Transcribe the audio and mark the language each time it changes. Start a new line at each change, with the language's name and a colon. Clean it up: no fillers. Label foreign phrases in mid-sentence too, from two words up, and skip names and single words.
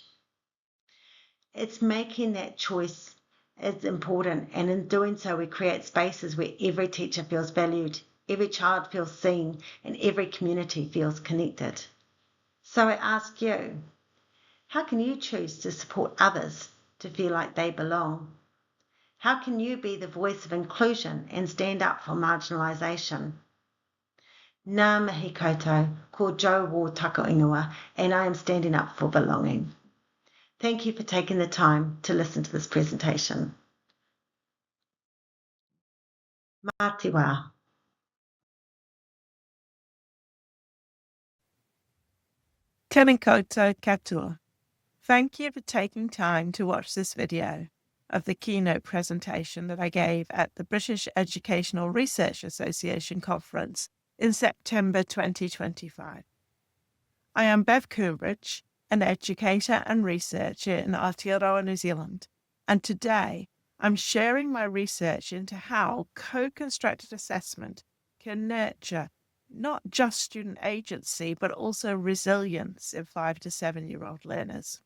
English: It's making that choice is important, and in doing so we create spaces where every teacher feels valued, every child feels seen, and every community feels connected. So I ask you, how can you choose to support others to feel like they belong? How can you be the voice of inclusion and stand up for marginalisation?
Māori: Ngā mihi koutou, ko Joe Ward Tako Ingoa,
English: and I am standing up for belonging. Thank you for taking the time to listen to this presentation.
Māori: Mā te wā. Tēnā koutou katoa.
English: Thank you for taking time to watch this video of the keynote presentation that I gave at the British Educational Research Association conference in September 2025. I am Bev Coombridge, an educator and researcher in Aotearoa, New Zealand, and today I'm sharing my research into how co-constructed assessment can nurture not just student agency, but also resilience in 5 to 7-year-old learners.